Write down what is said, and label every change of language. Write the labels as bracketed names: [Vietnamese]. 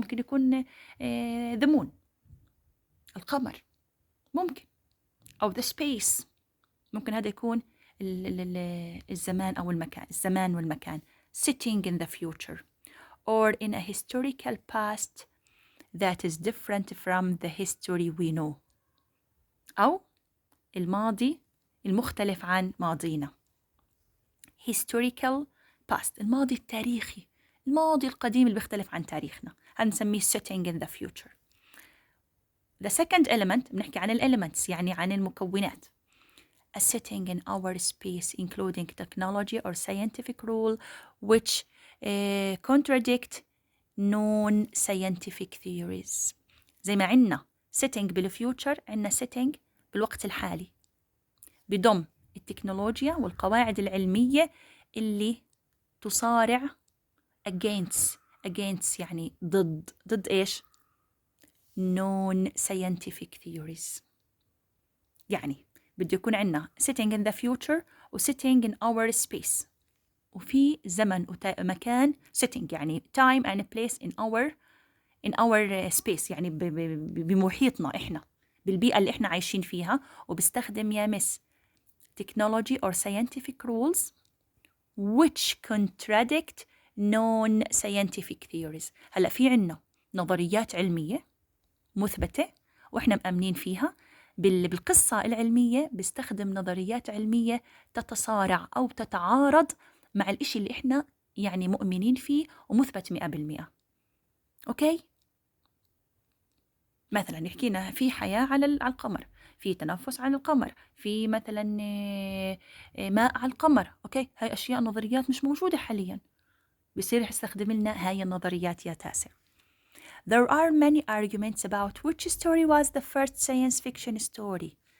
[Arabic] ممكن يكون [English] the moon، [Arabic] القمر، ممكن، أو [English] the space، [Arabic] ممكن هذا يكون الزمان أو المكان، الزمان والمكان. [English] Sitting in the future or in a historical past that is different from the history we know. [Arabic] أو الماضي المختلف عن ماضينا. [English] Historical past [Arabic] الماضي التاريخي، الماضي القديم اللي بيختلف عن تاريخنا، هنسميه [English] sitting in the future. The second element [Arabic] بنحكي عن elements يعني عن المكونات. [English] A setting in our space including technology or scientific rule which contradict known scientific theories. [Arabic] زي ما عنا setting بالفيوتشر، عنا setting بالوقت الحالي، بضم التكنولوجيا والقواعد العلمية اللي تصارع [English] against [Arabic] يعني ضد إيش؟ [English] known scientific theories. [Arabic] يعني بده يكون عنا [English] sitting in the future [Arabic] و [English] sitting in our space، [Arabic] وفي زمن ومكان sitting يعني [English] time and place in our space [Arabic] يعني بمحيطنا إحنا، بالبيئة اللي إحنا عايشين فيها، وبستخدم يا مس [English] technology or scientific rules which contradict known scientific theories. [Arabic] هلأ في عنا نظريات علمية مثبتة وإحنا مأمنين فيها. بالقصة العلمية بستخدم نظريات علمية تتصارع أو تتعارض مع الإشي اللي إحنا يعني مؤمنين فيه ومثبت 100%. أوكي؟ مثلا يحكينا في حياة على القمر، في تنفس على القمر، في مثلا ماء على القمر. أوكي، هاي أشياء نظريات مش موجودة حاليا، بصير يستخدم لنا هاي النظريات يا تاسع. [English] There are many arguments about which story was the first science fiction story.